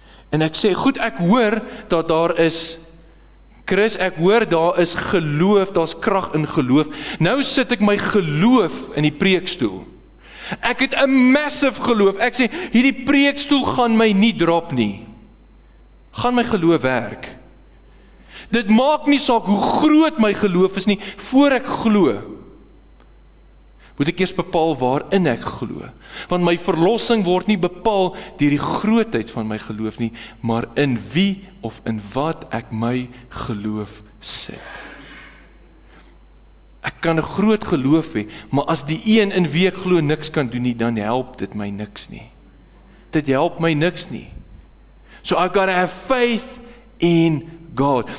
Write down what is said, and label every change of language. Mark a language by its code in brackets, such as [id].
[af] En ek sê, goed, ek hoor dat daar is... Chris, ek hoor daar is geloof, daar's krag in geloof. Nou sit ek my geloof in die preekstoel. Ek het 'n massive geloof. Ek sê, hierdie preekstoel gaan my nie drop nie. Gaan my geloof werk? Dit maak nie saak hoe groot my geloof is nie, voor ek glo. Moet ek eers bepaal waarin ek glo. Want my verlossing word nie bepaal deur die grootheid van my geloof nie, maar in wie of in wat ek my geloof sit. Ek kan 'n groot geloof hê, maar as die een in wie ek glo niks kan doen nie, dan help dit my niks nie. Dit help my niks nie. [en] So I gotta have faith in God.